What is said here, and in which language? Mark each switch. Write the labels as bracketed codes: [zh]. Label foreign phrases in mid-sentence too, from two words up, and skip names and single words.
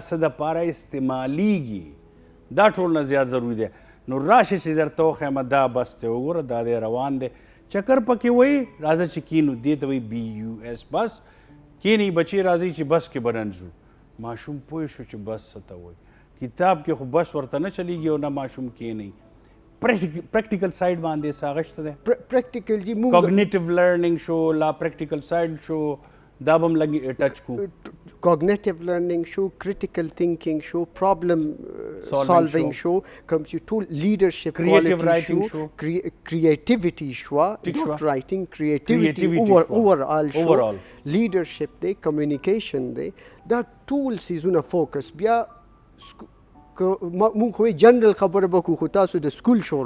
[ps] څه دپاره استعمالیږي دا ټول نه زیات ضروري دی نو راشي چې درته وښیم دا بس دی وګوره دا دی روان دی چکر پکې وایي راځه چې کینو دې ته وایي BUS بس کینی بچې راځي چې بس کې به ننځو ماشوم پوه شو چې بس څه ته وایي کتاب کې خو بس ورته نه چلیږي او نه ماشوم کینی [en] practical side [ps] باندې څه اغشته دی پریکټیکل جی موږ [en] cognitive learning [ps] شو لا [en] practical side [ps] شو دا به هم لږ ټچ کو [en] cognitive learning [ps] شو [en] critical thinking [ps] شو [en] problem solving [ps] شو کوم چې ټول [en] leadership quality [ps] شو creativity شو [en] not writing creativity overall [ps] شو leadership دی communication دی دا ټول سیزونه فوکس بیا مونږ خو جنرال خبره به کوو خو تاسو د سکول شروع